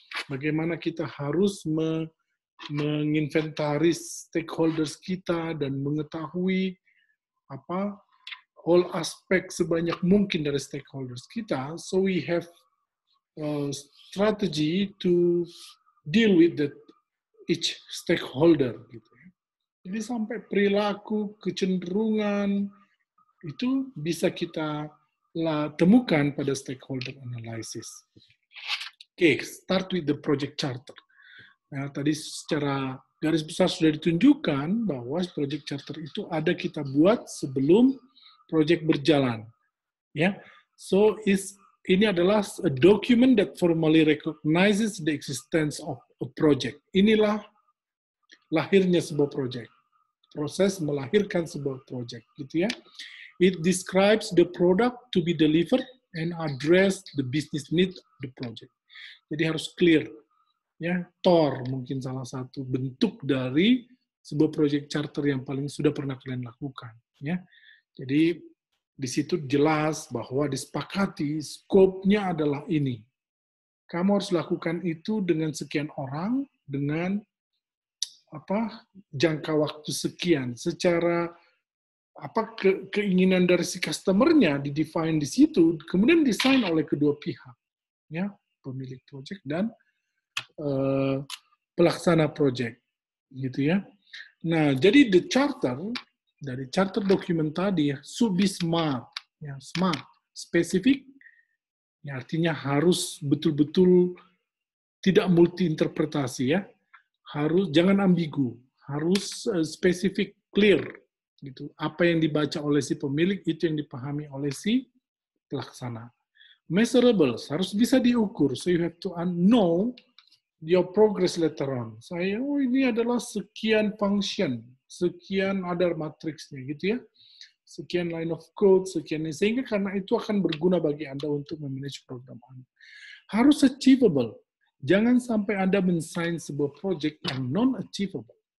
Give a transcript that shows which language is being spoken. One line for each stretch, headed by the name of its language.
Indonesian: Bagaimana kita harus menginventaris stakeholders kita dan mengetahui all aspek sebanyak mungkin dari stakeholders kita,
English: so we have a strategy to deal with each stakeholder
Indonesian: gitu. Jadi sampai perilaku, kecenderungan itu bisa kita temukan pada stakeholder analysis.
English: Oke, start with the project charter.
Indonesian: Nah, tadi secara garis besar sudah ditunjukkan bahwa project charter itu ada kita buat sebelum project berjalan.
English: Ya, so
Indonesian: ini adalah
English: a document that formally recognizes the existence of a project.
Indonesian: Inilah lahirnya sebuah project. Proses melahirkan sebuah project, gitu ya.
English: It describes the product to be delivered and address the business need of the project.
Indonesian: Jadi harus clear. Ya, TOR mungkin salah satu bentuk dari sebuah project charter yang paling sudah pernah kalian lakukan. Ya, jadi di situ jelas bahwa disepakati skopnya adalah ini. Kamu harus lakukan itu dengan sekian orang, dengan jangka waktu sekian. Secara keinginan dari si customer-nya didefine di situ, kemudian desain oleh kedua pihak, ya, pemilik project dan pelaksana project, gitu ya. Nah, jadi the charter dari charter dokumen tadi
English: should be smart,
Indonesian: ya, smart, spesifik, ya, artinya harus betul-betul tidak multi interpretasi ya, harus jangan ambigu, harus spesifik, clear, gitu. Apa yang dibaca oleh si pemilik itu yang dipahami oleh si pelaksana.
English: Measurable
Indonesian: harus bisa diukur,
English: so you have to know your progress later on.
Indonesian: Ini adalah sekian function, sekian ada matriksnya gitu ya, sekian
English: line of code,
Indonesian: sekian, sehingga karena itu akan berguna bagi Anda untuk memanage program Anda. Harus achievable. Jangan sampai Anda men-sign sebuah project yang non-achievable.